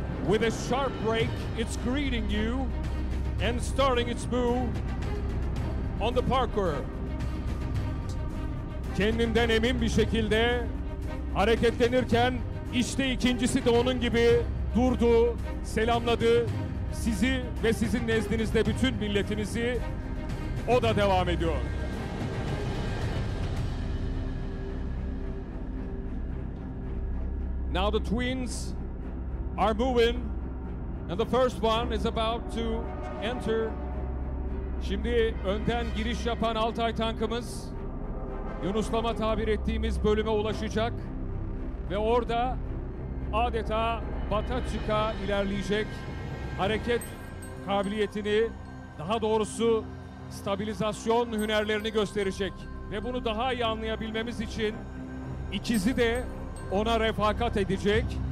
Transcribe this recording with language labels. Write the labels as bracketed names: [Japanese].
[English] With a sharp brake, it's greeting you and starting its move on the parkour. [Turkish] Kendinden emin bir şekilde hareketlenirken işte ikincisi de onun gibi durdu, selamladı. Sizi ve sizin nezdinizde bütün milletinizi, o da devam ediyor. [English] Now the twins are moving and the first one is about to enter. [Turkish] Şimdi önden giriş yapan Altay tankımız Yunuslama tabir ettiğimiz bölüme ulaşacak ve orada adeta bata çıka ilerleyecek, hareket kabiliyetini, daha doğrusu stabilizasyon hünerlerini gösterecek ve bunu daha iyi anlayabilmemiz için ikizi de ona refakat edecek.